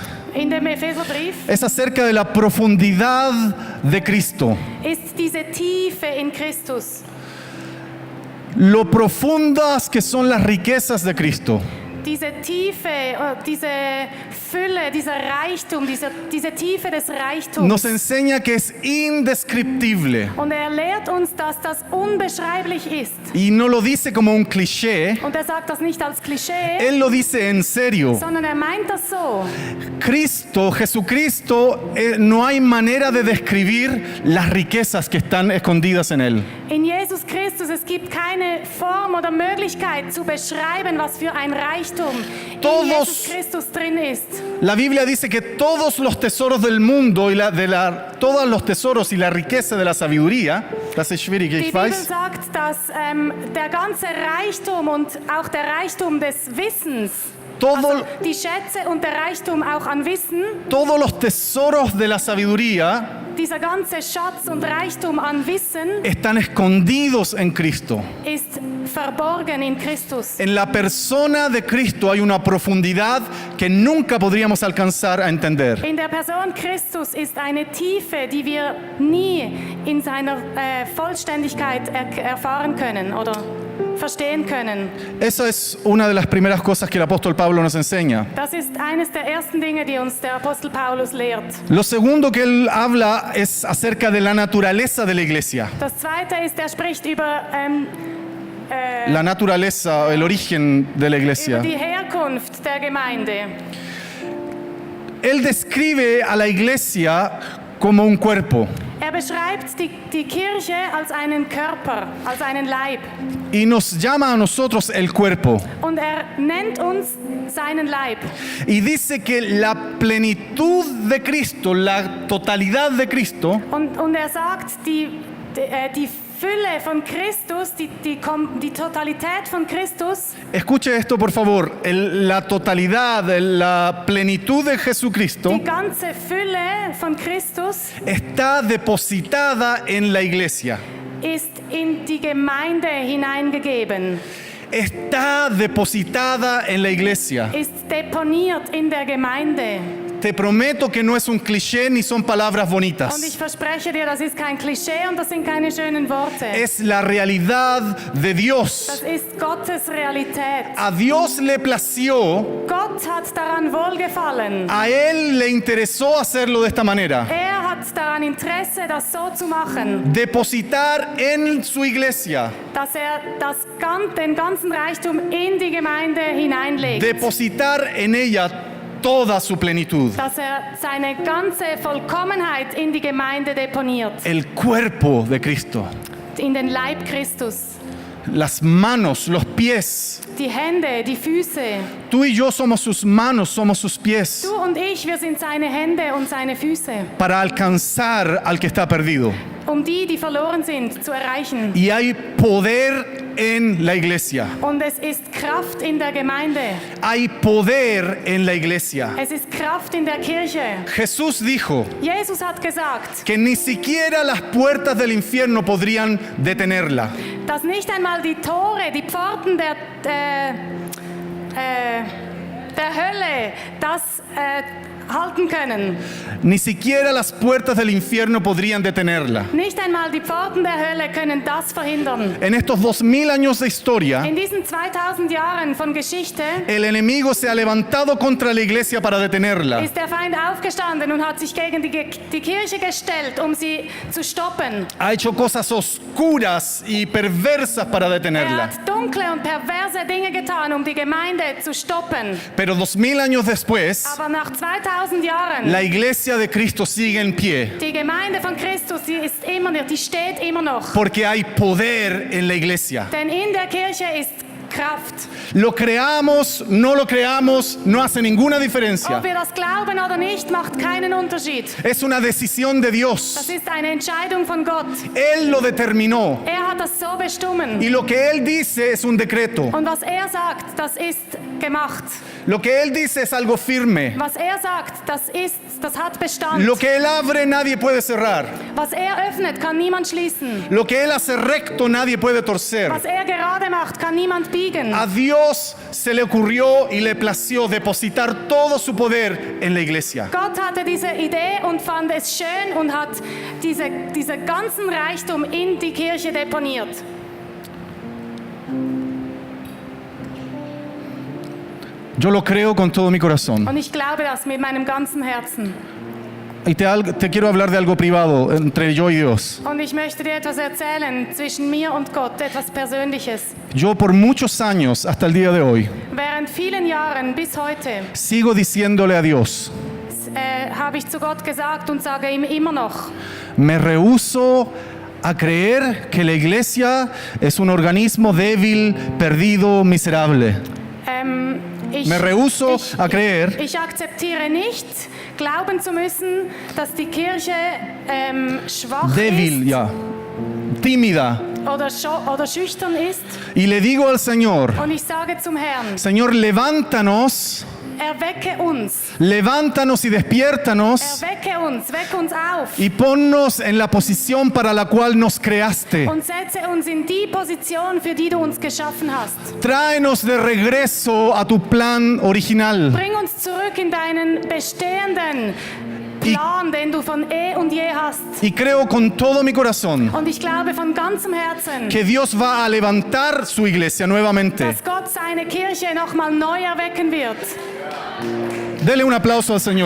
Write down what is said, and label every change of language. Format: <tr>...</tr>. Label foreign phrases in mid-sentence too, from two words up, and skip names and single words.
<de>in dem Epheserbrief,</de> <es>es acerca de la profundidad de Cristo.</es> <de>ist diese Tiefe in Christus.</de> <es>Lo profundas que son las riquezas de Cristo.</es> <de>Diese Tiefe, diese Fülle, dieser Reichtum, diese Tiefe des Reichtums.</de> <es>Nos enseña que es indescriptible.</es> <de>Und er lehrt uns, dass das unbeschreiblich ist.</de> <es>Y no lo dice como un cliché,</es> <de>Und er sagt das nicht als Klischee,</de> <es>él lo dice en serio.</es> <de>sondern er meint das so.</de> <es>Cristo, Jesucristo, no hay manera de describir las riquezas que están escondidas en él.</es> <de>In Jesus Christus, es gibt keine Form oder Möglichkeit zu beschreiben, was für ein Reichtum in Jesus Christus drin ist.</de> <es>La Biblia dice que todos los tesoros del mundo y todos los tesoros y la riqueza de la sabiduría,</es> <de>das ist schwierig, Die ich Bibel weiß, sagt, dass der ganze Reichtum und auch der Reichtum des Wissens, also die Schätze und der Reichtum auch an Wissen,</de> <es>todos los tesoros de la sabiduría</es> <de>dieser ganze Schatz und Reichtum an Wissen</de> <es>están escondidos en Cristo.</es> <de>ist verborgen in Christus.</de> <es>En la persona de Cristo hay una profundidad que nunca podríamos alcanzar a entender.</es> <de>In der Person Christus ist eine Tiefe, die wir nie in seiner Vollständigkeit erfahren können oder verstehen können.</de> <es>Esa es una de las primeras cosas que el apóstol Pablo nos enseña.</es> <de>Das ist eines der ersten Dinge, die uns der Apostel Paulus lehrt.</de> <es>Lo segundo que él habla es acerca de la naturaleza de la iglesia.</es> <de>Das zweite ist, er spricht über</de> <es>La naturaleza, el origen de la iglesia.</es> <de>die Herkunft der Gemeinde.</de> <es>Él describe a la iglesia como un cuerpo</es> <de>Er beschreibt die Kirche als einen Körper, als einen Leib.</de> <es>y nos llama a nosotros el cuerpo.</es> <de>Und er nennt uns seinen Leib.</de> <es>Y dice que la plenitud de Cristo, la totalidad de Cristo,</es> <de>Und er sagt, die Fülle von Christus, die Totalität von Christus,</de> <es>escuche esto por favor, la totalidad, la plenitud de Jesucristo</es> <de>die ganze Fülle von Christus</de> <es>está depositada en la iglesia.</es> <de>ist in die Gemeinde hineingegeben.</de> <es>está depositada en la iglesia.</es> <de>ist deponiert in der Gemeinde.</de> <es>Te prometo que no es un cliché ni son palabras</es> <de>Und</de> <es>bonitas.</es> <de>ich verspreche dir, das ist kein Klischee und das sind keine schönen Worte.</de> <es>Es la realidad de</es> <de>Das</de> <es>Dios.</es> <de>ist Gottes Realität.</de> <es>A Dios le plació,</es> <de>Gott hat daran wohlgefallen.</de> <es>a Él le interesó hacerlo de esta manera.</es> <de>Er hat daran Interesse, das so zu machen,</de> <es>Depositar en su iglesia,</es> <de>dass er den ganzen Reichtum in die Gemeinde hineinlegt.</de> <es>depositar en ella toda su plenitud.</es> <de>Dass er seine ganze Vollkommenheit in die Gemeinde deponiert.</de> <es>El cuerpo de Cristo,</es> <de>In den Leib Christus.</de> <es>las manos, los pies.</es> <de>Die Hände, die Füße.</de> <es>Tú y yo somos sus manos, somos sus pies,</es> <de>Du und ich, wir sind seine Hände und seine Füße.</de> <es>para alcanzar al que está perdido.</es> <de>Um die verloren sind, zu erreichen.</de> <es>Y hay poder en la iglesia.</es> <de>Und es ist Kraft in der Gemeinde.</de> <es>Hay poder en la iglesia.</es> <de>Es ist Kraft in der Kirche.</de> <es>Jesús dijo</es> <de>Jesus hat gesagt,</de> <es>que ni siquiera las puertas del infierno podrían detenerla.</es> <de>dass nicht einmal die Tore, die Pforten der Hölle das halten können.</de> <es>Ni siquiera las puertas del infierno podrían detenerla.</es> <de>Nicht einmal die Pforten der Hölle können das verhindern.</de> <es>En estos 2000 años de historia,</es> <de>In diesen 2000 Jahren von Geschichte</de> <es>el enemigo se ha levantado contra la iglesia para detenerla.</es> <de>ist der Feind aufgestanden und hat sich gegen die Kirche gestellt, um sie zu stoppen.</de> <es>Ha hecho cosas oscuras y perversas para</es> <de>Er</de> <es>detenerla.</es> <de>hat dunkle und perverse Dinge getan, um die Gemeinde zu stoppen.</de> <es>Pero 2000 años después,</es> <de>Aber nach 2000 Jahren,</de> <es>la iglesia de Cristo sigue en pie.</es> <de>die Gemeinde von Christus, die steht immer noch.</de> <es>Porque hay poder en la iglesia.</es> <de>Denn in der Kirche ist Kraft.</de> <es>Lo creamos, no lo creamos, no hace ninguna diferencia.</es> <de>Ob wir das glauben oder nicht, macht keinen Unterschied.</de> <es>Es una decisión de</es> <de>Das</de> <es>Dios.</es> <de>ist eine Entscheidung von Gott.</de> <es>Él lo determinó.</es> <de>Er hat das so bestimmt.</de> <es>Y lo que Él dice es un decreto.</es> <de>Und was er sagt, das ist gemacht.</de> <es>Lo que Él dice es algo firme.</es> <de>Was er sagt, das hat Bestand.</de> <es>Lo que Él abre nadie puede cerrar.</es> <de>Was er öffnet, kann niemand schließen.</de> <es>Lo que Él hace recto nadie puede torcer.</es> <de>Was er gerade macht, kann niemand biegen.</de> <es>A Dios se le ocurrió y le plació depositar todo su poder en la iglesia.</es> <de>Gott hatte diese Idee und fand es schön und hat diese ganzen Reichtum in die Kirche deponiert.</de> <es>Yo lo creo con todo mi corazón.</es> <de>Und ich glaube das mit meinem ganzen Herzen.</de> <es>Y te quiero hablar de algo privado entre yo y Dios.</es> <de>Und ich möchte dir etwas erzählen zwischen mir und Gott, etwas Persönliches.</de> <es>Yo por muchos años, hasta el día de hoy,</es> <de>Während vielen Jahren bis heute</de> <es>sigo diciéndole a Dios,</es> <de>habe ich zu Gott gesagt und sage ihm immer noch,</de> <es>me rehúso a creer que la iglesia es un organismo débil, perdido, miserable. Me rehúso a creer</es> <de>ich akzeptiere nicht, glauben zu müssen, dass die Kirche schwach</de> <es>débil,</es> <de>ist</de> <es>ya, tímida.</es> <de>oder schüchtern ist.</de> <es>Y le digo al Señor,</es> <de>Und ich sage zum Herrn,</de> <es>Señor, levántanos,</es> <de>erwecke uns,</de> <es>levántanos y despiértanos</es> <de>erwecke uns, weck uns auf</de> <es>y ponnos en la posición para la cual nos creaste.</es> <de>und setze uns in die Position, für die du uns geschaffen hast.</de> <es>Tráenos de regreso a tu plan original.</es> <de>Bring uns zurück in deinen bestehenden Plan, den du von und je hast.</de> <es>Y creo con todo mi corazón</es> <de>Und ich glaube von ganzem Herzen,</de> <es>que Dios va a levantar su iglesia nuevamente.</es> <de>dass Gott seine Kirche nochmal neu erwecken wird.</de> <es>Dele un aplauso al Señor,</es>